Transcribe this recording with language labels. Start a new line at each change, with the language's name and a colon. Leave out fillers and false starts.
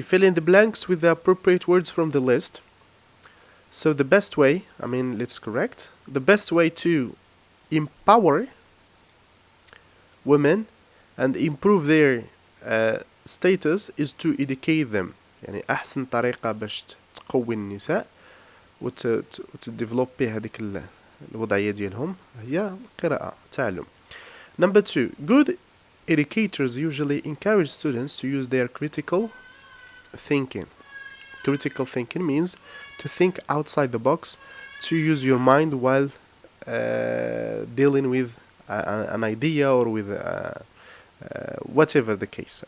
English: Fill in the blanks with the appropriate words from the list. So the best way, let's correct. The best way to empower women and improve their status is to educate them.
Arabic: يعني أحسن طريقة باش تقوي النساء وتديفلوبي هذيك الوضعية ديالهم هي قراءة تعلم.
English: Number 2, good educators usually encourage students to use their critical thinking. Critical thinking means to think outside the box, to use your mind while dealing with an idea or with whatever the case.